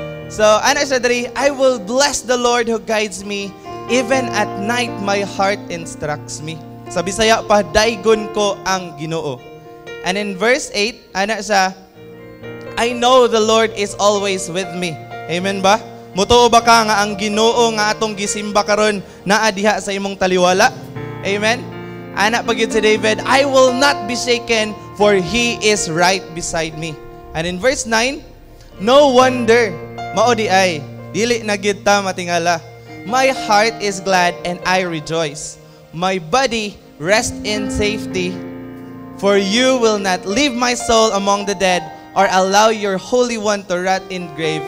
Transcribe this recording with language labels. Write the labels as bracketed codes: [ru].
[en] So, [ceb] ana siya diri, [en] I will bless the Lord who guides me. Even at night, my heart instructs me. [ceb] Sa Bisaya pa, daygon ko ang Ginoo. [en] And in verse 8, [ceb] ana siya, [en] I know the Lord is always with me. [ceb] Amen ba? Mutuo ba ka nga ang Ginoo nga atong gisimba karon naa diha sa imong taliwala? Amen? Ana pagyud si David, [en] I will not be shaken for He is right beside me. And in verse 9, no wonder, [ceb] mao di ay, dili na gyud ta matingala. [en] My heart is glad and I rejoice. My body rest in safety, for you will not leave my soul among the dead, or allow your Holy One to rot in grave.